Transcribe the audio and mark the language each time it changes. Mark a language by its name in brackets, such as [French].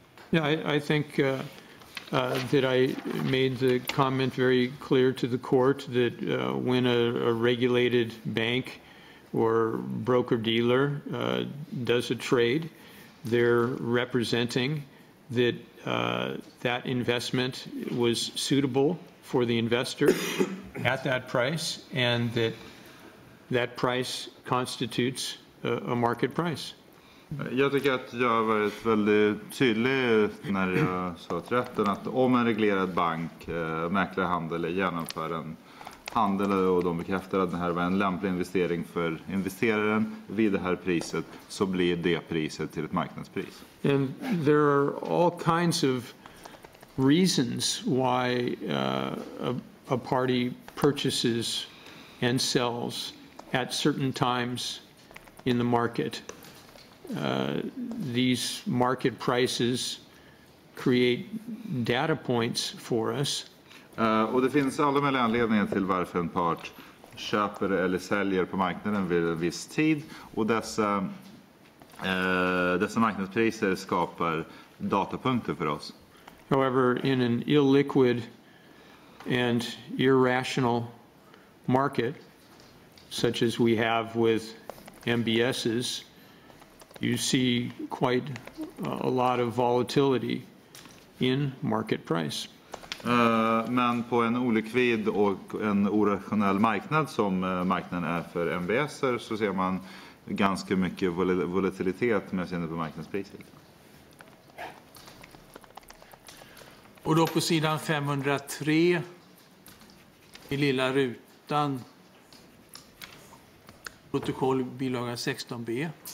[English] Yeah, I think that I made the comment very clear to the court that when a regulated bank or broker-dealer does a trade, they're representing that that investment was suitable for the investor at that price and that that price constitutes a market price. [Swedish] Jag tycker att jag har varit väldigt tydlig när jag sa till rätten att om en reglerad bank mäklar handel eller genomför en handel och de bekräftar att det här var en lämplig investering för investeraren vid det här priset så blir det priset till ett marknadspris. [English] And there are all kinds of reasons why a party purchases and sells at certain times in the market. These market prices create data points for us. [Swedish] Och det finns alla möjliga anledningar till varför en part köper eller säljer på marknaden vid en viss tid. Och dessa marknadspriser skapar datapunkter för oss. [English] However, in an illiquid and irrational market, such as we have with MBSs, you see quite a lot of volatility in market price. [Swedish] Men på en olikvid och en orationell marknad som marknaden är för MBSer så ser man ganska mycket volatilitet med sinne på marknadspriser. Och då på sidan 503 i lilla rutan protokoll bilaga 16b.